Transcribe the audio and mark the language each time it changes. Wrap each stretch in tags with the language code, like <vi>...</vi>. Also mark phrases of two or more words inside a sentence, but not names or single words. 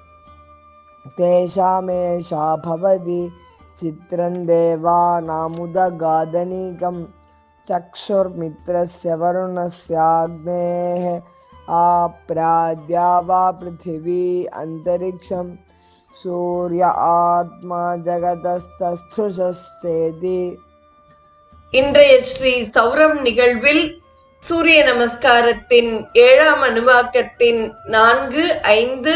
<sa>तेषामेषा भवति चित्रं देवानामुदगादनीकं चक्षुर्मित्रस्य वरुणस्याग्नेः आप्राद्या वा पृथिवी अन्तरिक्षं सूर्य आत्मा जगतस्तस्थुषस्तेति.</sa> <ta>இன்றைய ஸ்ரீ சௌரம் நிகழ்வில் சூரிய நமஸ்காரத்தின் 7ஆம் அணுவாக்கத்தின் 4, 5</ta>